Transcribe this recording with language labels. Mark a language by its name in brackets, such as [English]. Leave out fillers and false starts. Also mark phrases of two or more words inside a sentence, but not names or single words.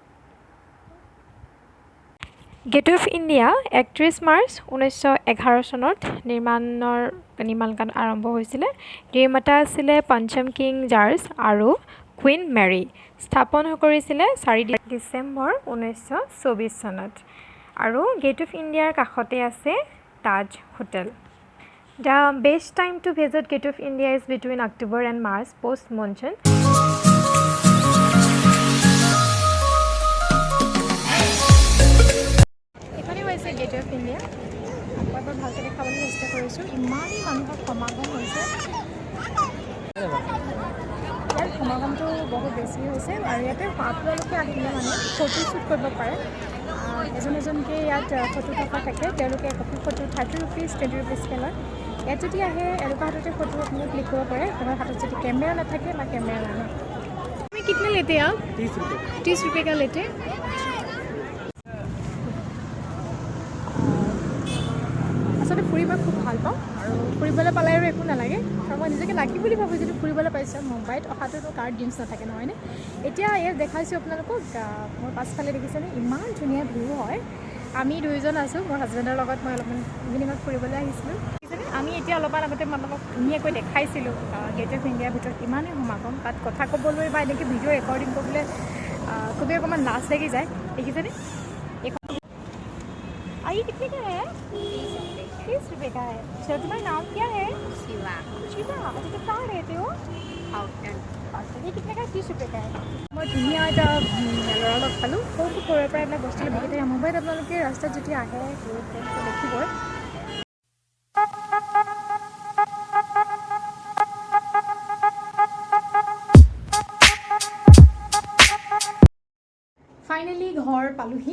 [Assamese] গেট অফ ইণ্ডিয়া 31 মাৰ্চ 1911 চনত নিৰ্মাণ আৰম্ভ হৈছিলে। নিৰ্মাতা আছিলে পঞ্চম কিং জৰ্জ আৰু কুইন মেৰী। স্থাপন কৰিছিলে 4 ডিচেম্বৰ 1924 চনত। আৰু গেট অফ ইণ্ডিয়াৰ কাষতে আছে তাজ হোটেল। [English] The best time to visit Gate of India is between October and March post monsoon. [Assamese] এখানে হৈছে গেট অফ ইণ্ডিয়া। এবাৰ ভালকৈ দেখাবলৈ চেষ্টা কৰিছোঁ। ইমানেই মানুহৰ সমাগম হৈছে। ইয়াৰ সমাগমটো বহুত বেছি হৈছে আৰু ইয়াতে আপোনালোকে আহিলে মানে [English] photo shoot [Assamese] কৰিব পাৰে। এজনকৈ ইয়াত ফটোগ্ৰাফাৰ থাকে। তেওঁলোকে একপি ফটো 30 rupees 20 rupeesকৈ লয়। ইয়াত যদি আহে এনেকুৱা হাততে ফটো আপুনি ক্লিক কৰিব পাৰে। আপোনাৰ হাতত যদি কেমেৰা নাথাকে বা কেমেৰা নাহে। [Hindi] तुम कितने लेते आप 30 रुपये का लेते। [Assamese] আচলতে ফুৰি মই খুব ভাল পাওঁ আৰু ফুৰিবলৈ পালে আৰু একো নালাগে। আৰু মই নিজকে লাকি বুলি ভাবোঁ যদি ফুৰিবলৈ পাইছোঁ। মুম্বাইত অহাটোতো কাৰ ড্ৰিমছ নাথাকে নহয়নে। এতিয়া ইয়াত দেখাইছোঁ আপোনালোকক। মোৰ পাছফালে দেখিছেনে ইমান ধুনীয়া ভিউ হয়। আমি দুয়োজন আছোঁ মোৰ হাজবেণ্ডৰ লগত। মই অলপমান ইভিনিঙত ফুৰিবলৈ আহিছিলোঁ। আমি এতিয়া অলপমান আগতে মই আপোনালোকক ধুনীয়াকৈ দেখাইছিলোঁ গেট অফ ইণ্ডিয়াৰ ভিতৰত ইমানেই সমাগম। তাত কথা ক'বলৈ বা এনেকৈ [English] video recording [Assamese] কৰিবলৈ খুবেই অকণমান লাজ লাগি যায়। দেখিছেনে এইখন [Hindi] आई कितने का है 30 रुपये का है। अच्छा तुम्हारा नाम क्या है। शिवा। शिवा अच्छा तो कहाँ रहते हो। अच्छा ये कितने का 30 रुपये का है। [Assamese] मैं धुनिया এটা ল'ৰা লগ পালোঁ। সৰুৰ পৰা এইবিলাক বস্তু বিকি থাকে। মুম্বাইত আপোনালোকে ৰাস্তাত যদি আহে দেখিবই। ফাইনেলি ঘৰ পালোহি।